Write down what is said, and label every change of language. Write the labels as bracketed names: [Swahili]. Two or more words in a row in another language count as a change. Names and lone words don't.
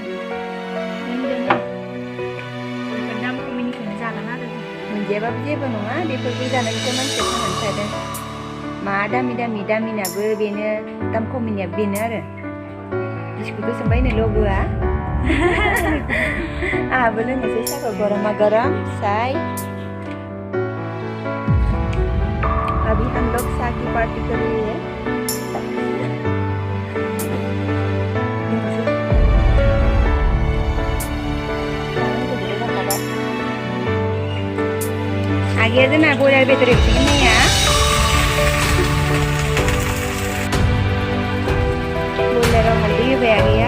[Bodo] बेफोर दाम खमिनिखौनो जागोन आरो मोनजायाबाबो जेबो नङा बेफोरखौ जानानैसो मानसिया थांनानै थादों। मा दामिनाबो बेनो दाम खमिनियाबो बेनो आरो बिस्कुटखौ सोंबायनो लोगोआ। आंहाबो लोंनोसै साहाखौ गरमा गरम चाय। [Hindi] अभी हम लोग चाय की पार्टी कर रहे हैं। [Bodo] आगैया जोंना बयलार बेदर एवसिगोन नैया। बयलाराव हालदै होबाय आगैया।